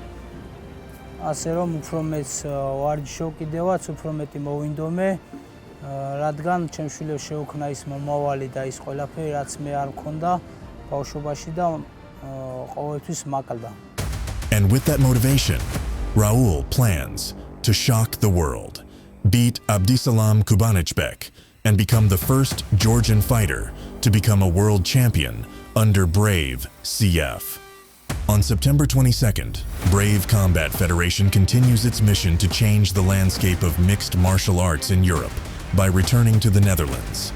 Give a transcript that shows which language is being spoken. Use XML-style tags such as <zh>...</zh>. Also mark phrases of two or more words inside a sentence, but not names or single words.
<ka>ასე რომ უფრო მეც ვარჯიშობ კიდევაც, უფრო მეტი მოვინდომე, რადგან ჩემ შვილებს შეუქმნა ის მომავალი და ის ყველაფერი, რაც მე არ მქონდა ბავშვობაში და ყოველთვის მაკლდა.</ka> <en>And with that motivation, Raul plans to shock the world, beat Abdisalam Kubanichbek, and become the first Georgian fighter to become a world champion under Brave CF. On September 22nd, Brave Combat Federation continues its mission to change the landscape of mixed martial arts in Europe by returning to the Netherlands.</en>